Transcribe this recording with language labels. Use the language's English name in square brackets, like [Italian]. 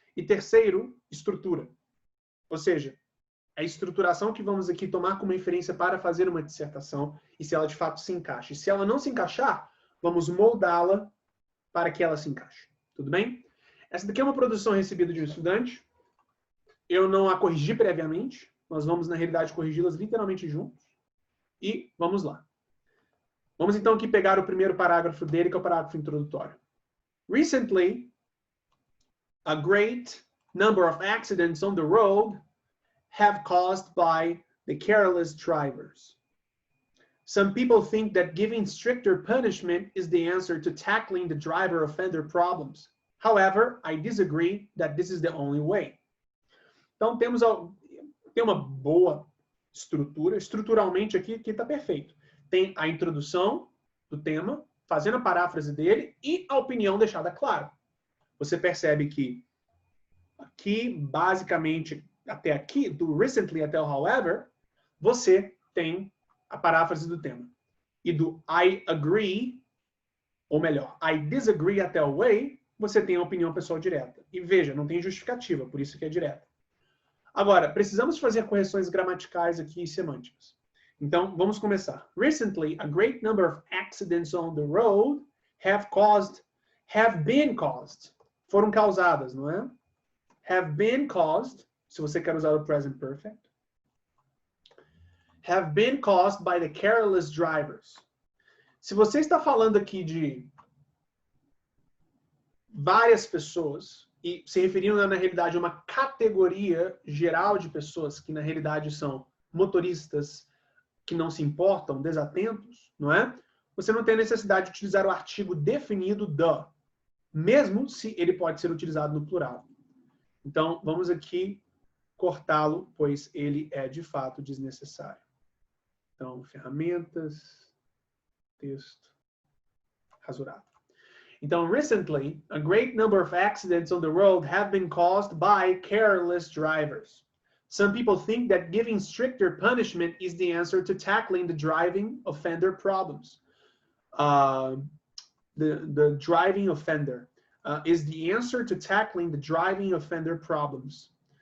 [Portuguese] E terceiro, estrutura. Ou seja, a estruturação que vamos aqui tomar como referência para fazer uma dissertação e se ela de fato se encaixa. E se ela não se encaixar, vamos moldá-la para que ela se encaixe. Tudo bem? Essa daqui é uma produção recebida de um estudante. Eu não a corrigi previamente. Nós vamos, na realidade, corrigi-las literalmente juntos. E vamos lá. Vamos então aqui pegar o primeiro parágrafo dele, que é o parágrafo introdutório. [English] Recently, a great number of accidents on the road have caused by the careless drivers. Some people think that giving stricter punishment is the answer to tackling the driver-offender problems. However, I disagree that this is the only way. [Portuguese] Então, tem uma boa estrutura. Estruturalmente aqui está perfeito. Tem a introdução do tema, fazendo a paráfrase dele e a opinião deixada clara. Você percebe que aqui, basicamente, até aqui, do recently até o however, você tem a paráfrase do tema. E do [English] I agree, [Portuguese] ou melhor, [English] I disagree [Portuguese] até o way, você tem a opinião pessoal direta. E veja, não tem justificativa, por isso que é direta. Agora, precisamos fazer correções gramaticais aqui e semânticas. Então, vamos começar. [English] Recently, a great number of accidents on the road have been caused. [Portuguese] Foram causadas, não é? [English] Have been caused, [Portuguese] se você quer usar o present perfect. [English] Have been caused by the careless drivers. [Portuguese] Se você está falando aqui de várias pessoas, e se referindo na realidade a uma categoria geral de pessoas, que na realidade são motoristas que não se importam, desatentos, não é? Você não tem a necessidade de utilizar o artigo definido the, mesmo se ele pode ser utilizado no plural. Então, vamos aqui cortá-lo, pois ele é de fato desnecessário. Então, ferramentas, texto, rasurado. Então, [English] recently, a great number of accidents on the road have been caused by careless drivers. Some people think that giving stricter punishment is the answer to tackling the driving offender problems. The driving offender is the answer to tackling the driving offender problems.